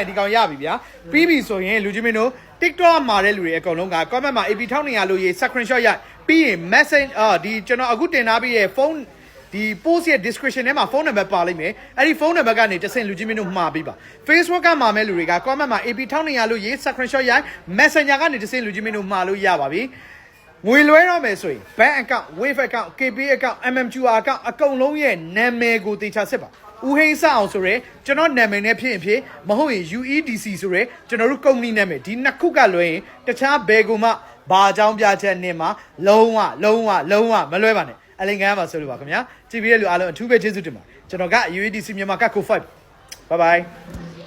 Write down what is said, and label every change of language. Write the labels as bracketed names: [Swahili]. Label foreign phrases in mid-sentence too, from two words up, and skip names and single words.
[Burmese] ရင်ဒီကောင်ရပြီဗျာပြီးပြီဆိုရင်လူချင်းမင်းတို့ TikTok မှာတဲ့လူတွေအကုန်လုံးက comment မှာ AP 1200လို့ရေး screenshot ရိုက်ပြီးရင် message ဒီကျွန်တော်အခုတင်ထားပြီးရဲ့ဖုန်းဒီ post ရဲ့ description ထဲမှာဖုန်းနံပါတ်ပါလိမ့်မယ်အဲ့ဒီဖုန်းနံပါတ်ကနေတဆင့်လူချင်းမင်းတို့မှာပေးပါ Facebook ကမှာမဲ့လူတွေက comment မှာ AP 1200လို့ရေး screenshot ရိုက် Messenger ကနေတဆင့်လူချင်းမင်းတို့မှာလို့ရပါပြီငွေလွှဲတော့မယ်ဆိုရင် [English] bank account wave account KP account MMQR account [Burmese] အကုန်လုံးရဲ့နာမည်ကိုတေချာစစ်ပါဦးဟိန်းစအောင်ဆိုရဲကျွန်တော်နာမည်နဲ့ဖြစ်ရင်ဖြစ်မဟုတ်ရင် UEDC ဆိုရဲကျွန်တော်တို့ကုမ္ပဏီနာမည်ဒီနှစ်ခုကလွှဲရင်တခြားဘယ်ကိုမှဘာအကြောင်းပြချက်နဲ့မှလုံးဝမလွှဲပါနဲ့အလင်ကမ်းပါဆိုလို့ပါခင်ဗျာကြည့်ပြီးတဲ့လူအားလုံးအထူးပဲကျေးဇူးတင်ပါတယ်ကျွန်တော်က UEDC မြန်မာကတ်ကို5 [English] bye bye